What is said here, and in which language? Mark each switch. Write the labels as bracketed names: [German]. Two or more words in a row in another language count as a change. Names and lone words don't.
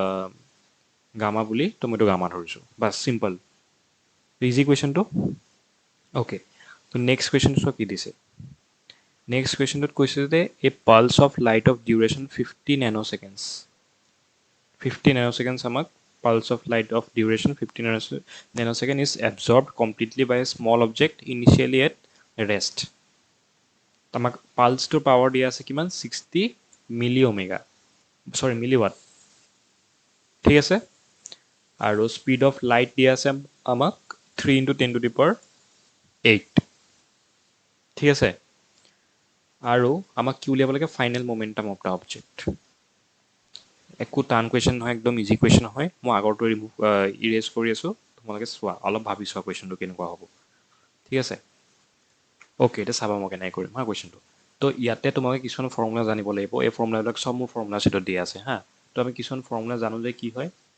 [Assamese] গামা বুলি তো মইতো গামা ধৰিছোঁ বাছ [English] simple easy কুৱেশ্যনটো অ'কে তো নেক্সট কুৱেশ্যনটো [Assamese] চোৱা কি দিছে [English] নেক্সট কুৱেশ্যনটোত [Assamese] কৈছে যে [English] a pulse of light of duration 50 nano seconds 50 nano seconds 50 নেনো ছেকেণ্ডছ আমাক pulse of light of duration 50 nanosecond is absorbed completely by a small object initially at rest [Assamese] আমাক পালছটোৰ পাৱাৰ দিয়া আছে কিমান [English] 60 milli omega sorry milliwatt [Assamese] ঠিক আছে আৰু [English] speed of light [Assamese] দিয়া আছে আমাক [English] 3 × 10 to the power 8 [Assamese] ঠিক আছে আৰু আমাক কি উলিয়াব লাগে [English] final momentum of the object [Assamese] একো টান কুৱেশ্যন নহয় একদম [English] easy question [Assamese] হয় মই আগৰটো ইৰেজ কৰি আছোঁ তোমালোকে চোৱা অলপ ভাবি চোৱা কুৱেশ্যনটো কেনেকুৱা হ'ব ঠিক আছে অ'কে এতিয়া চাবা মই কেনেকৈ কৰিম হা কুৱেশ্যনটো তো ইয়াতে তোমালোকে কিছুমান ফৰ্মুলা জানিব লাগিব এই ফৰ্মুলাবিলাক চব মোৰ ফৰ্মুলা ছিটত দিয়া আছে হা তো আমি কিছুমান ফৰ্মুলা জানো যে কি হয়